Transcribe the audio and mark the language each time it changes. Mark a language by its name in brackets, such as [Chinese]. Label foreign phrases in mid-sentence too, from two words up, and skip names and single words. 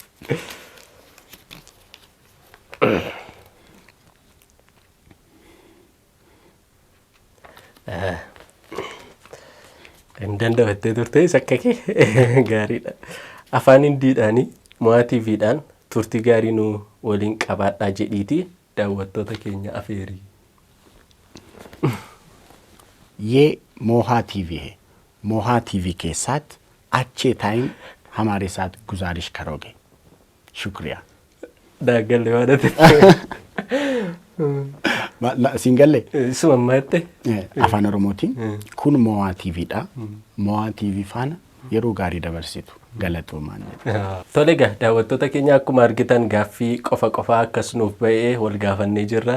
[Oromo] Hin danda'attee turte isa akka kee gaariidha. Afaan Hindiidhaanii Mo'aa TV'dhaan turtii gaarii nu waliin qabaadhaa jedhiiti daawwattoota keenya afeerii. [Hindi] ये मोहा टीवी है. मोहा टीवी के साथ अच्छे टाइम हमारे साथ गुजारिश करोगे. शुक्रिया. [Oromo] Daaggalle waan ati. Singalle? Isuma ammaatti. Afaan Oromootiin kun Mo'aa TV'dha. Mo'aa TV faana yeroo gaarii dabarsitu galatoomaan jedha. Tole egaa daawwattoota keenya akkuma argitan gaaffii qofa akkas nuuf ba'ee wal gaafannee jirra.